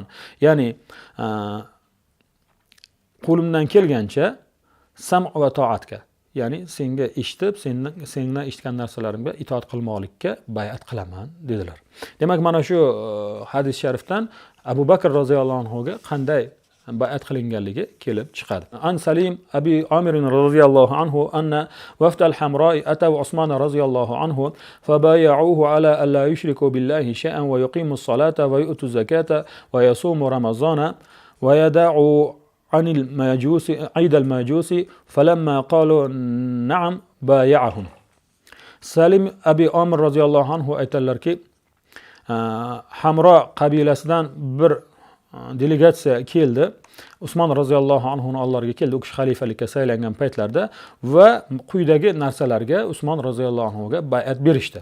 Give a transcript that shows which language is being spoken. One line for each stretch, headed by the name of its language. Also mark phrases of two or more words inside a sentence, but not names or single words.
Uzbek: Ya'ni qo'limdan kelgancha sam va toatga, ya'ni senga eshitib, sendan eshitgan narsalarimga itoat qilmoqlikka bay'at qilaman dedilar. Demak, mana shu hadis sharifdan Abu Bakr
Arabic: رضي الله عنه
Uzbek: ga qanday bay'at qilinganligi kelib chiqadi.
Arabic: عن سالم أبي عامر رضي الله عنه أن وفد الحمراء أتوا عثمان رضي الله عنه فبايعوه على أن لا يشرك بالله شيئا ويقيم الصلاة ويؤتي الزكاة ويصوم رمضان ويدع عن المجوس عيد المجوس فلما قالوا نعم بايعهم.
Uzbek: Salim abi Omir
Arabic: رضي الله عنه
Uzbek: aytadilarki, Hamro qabilasidan bir delegatsiya keldi. Usmon
Arabic: رضي الله عنه
Uzbek: oldilariga keldi. U kishi xalifalikka saylangan paytlarda va quyidagi narsalarga Usmon
Arabic: رضي الله عنه
Uzbek: bay'at berishdi.